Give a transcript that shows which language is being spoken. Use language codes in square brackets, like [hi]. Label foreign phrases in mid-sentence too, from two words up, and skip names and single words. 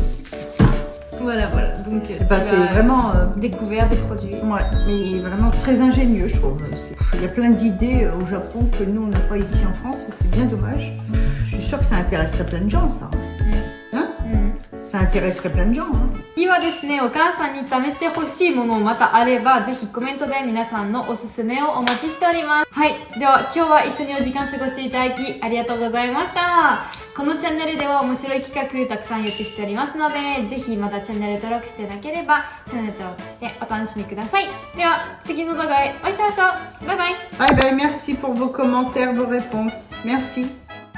[fr] Voilà. Donc, tu Bah, as c'est vraiment découvert des produits. ouais, mais vraiment très ingénieux, je trouve. Il y a plein d'idées au Japon que nous, on n'a pas ici en France, et c'est bien dommage. Je suis sûre que ça intéresserait plein de gens, ça. Hein? Ça intéresserait plein de gens. Hein? [ja] 次はですね、お母さんに試してほしいものまたあれば、ぜひコメントで皆さんのおすすめをお待ちしております。はい。では、今日は一緒にお時間過ごしていただき、ありがとうございました。このチャンネルでは面白い企画たくさん予定しておりますので、ぜひまだチャンネル登録してなければ、チャンネル登録してお楽しみください。では、次の動画へお会いしましょう。バイバイ。 [en] Bye bye, [fr] merci pour vos commentaires, vos réponses. Merci.